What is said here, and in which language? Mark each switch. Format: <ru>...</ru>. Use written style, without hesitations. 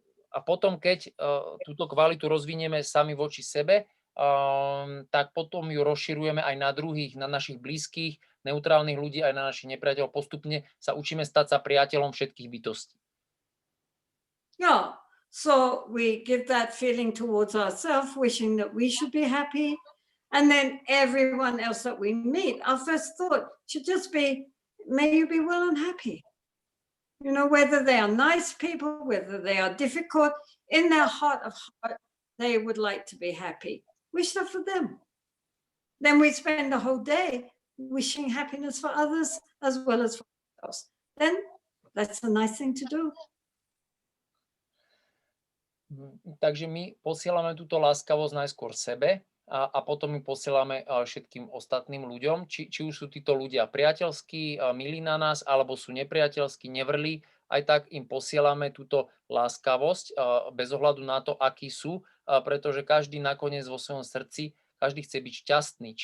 <sk>A potom, keď túto kvalitu rozvinieme sami voči sebe, tak potom ju rozširujeme aj na druhých, na našich blízkych, neutrálnych ľudí, aj na našich nepriateľov. Postupne sa učíme stať sa priateľom všetkých bytostí. Ja,</sk> <en>So we give that feeling towards ourselves, wishing that we should be happy. And then everyone else that we meet, our first thought should just be, may you be well and happy. You know, whether they are nice people, whether they are difficult, in their heart of heart, they would like to be happy. Wish that for them. Then we spend the whole day wishing happiness for others as well as for ourselves. Then that's a nice thing to do.</en> <sk>Takže my posielame túto láskavosť najskôr sebe a potom my posielame všetkým ostatným ľuďom, či už sú títo ľudia priateľskí, milí na nás, alebo sú nepriateľskí, nevrlí, aj tak im posielame túto láskavosť bez ohľadu na to, akí sú, pretože každý nakoniec vo svojom srdci, každý chce byť šťastný.</sk>